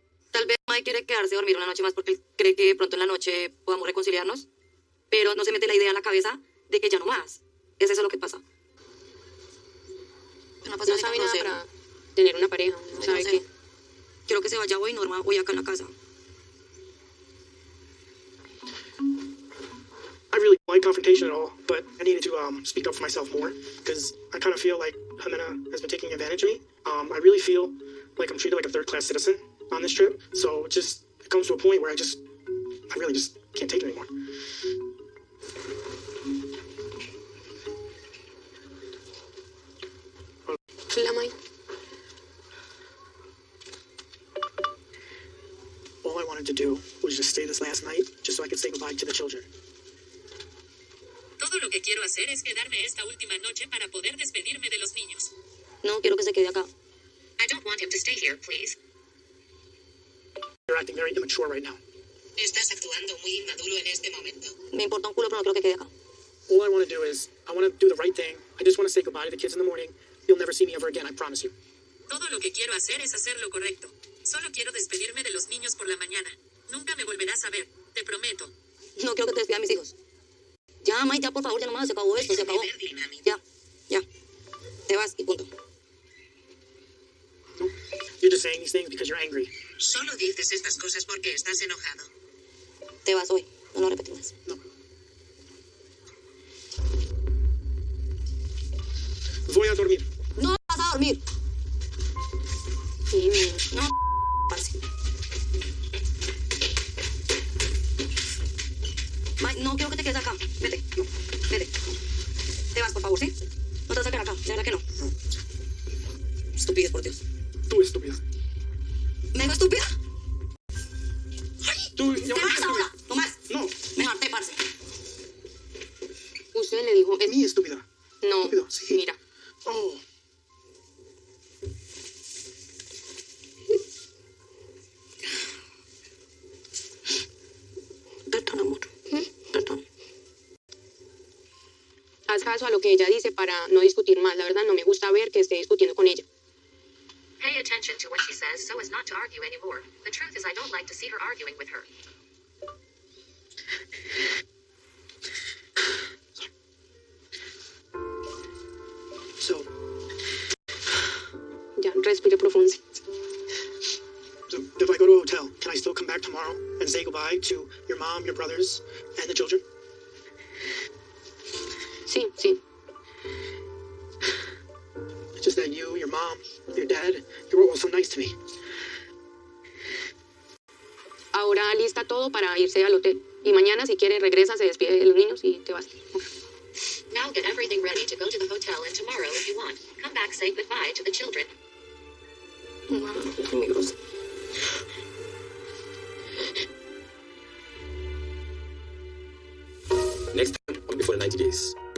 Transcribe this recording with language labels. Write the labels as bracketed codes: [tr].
[es] Tal vez Mike quiere quedarse a dormir una noche más porque cree que pronto en la noche podamos reconciliarnos. Pero no se mete la idea en la cabeza de que ya no más. Es eso lo que pasa. No sabe nada para tener una pareja. No sabe qué. Quiero que se vaya hoy, Norma, hoy acá en la casa. [en] I really don't like confrontation at all, but I needed to speak up for myself more because I kind of feel like Ximena has been taking advantage of me. I really feel like I'm treated like a third-class citizen on this trip, so it comes to a point where I really just can't take it anymore. [es] Hola, Mike. [en] All I wanted to do was just stay this last night, just so I could say goodbye to the children. [es] Todo lo que quiero hacer es quedarme esta última noche para poder despedirme de los niños. No, quiero que se quede acá. [en] I don't want him to stay here, please. You're acting very immature right now. [es] Estás actuando muy inmaduro en este momento. Me importa un culo, pero no quiero que quede acá. [en] All I want to do is, I want to do the right thing. I just want to say goodbye to the kids in the morning. You'll never see me ever again, I promise you. [es] Todo lo que quiero hacer es hacer lo correcto. Solo quiero despedirme de los niños por la mañana. Nunca me volverás a ver, te prometo. No quiero que te despidas a mis hijos. Ya, Mike, ya, por favor, ya nomás, se acabó esto, se acabó. Ya. Te vas y punto. [en] No, you're just saying these things because you're angry. [es] Solo dices estas cosas porque estás enojado. Te vas hoy, no lo repetimos. No. Voy a dormir. No vas a dormir. No, parce. Mike, no quiero que te quedes acá. Vete, no, vete. Te vas, por favor, ¿sí? No te vas a quedar acá, de verdad que no. Estupidez, por Dios. Tú estúpida. ¿Me digo estúpida? Tú, ¿Te vas ahora? ¿No más? No. Me harté, parce. Usted le dijo... Mi estúpida. No, Estúpido, sí. mira. Oh. Perdón, amor. Perdón. Haz caso a lo que ella dice para no discutir más. La verdad, no me gusta ver que esté discutiendo con ella. [en] Pay attention to what she says so as not to argue anymore. The truth is I don't like to see her arguing with her. So, [es] Ya, respire profundo. [en] so if I go to a hotel, can I still come back tomorrow and say goodbye to your mom, your brothers, and the children? [es] Sí, sí. [en] It's just that you, your mom, your dad, you were all so nice to me. [es] Ahora lista todo para irse al hotel. Y mañana, si quiere, regresa, se despide de los niños y te vas. [en] Now get everything ready to go to the hotel and tomorrow if you want. Come back, say goodbye to the children. [es] Amigos. [en] Next time, before the الكيس.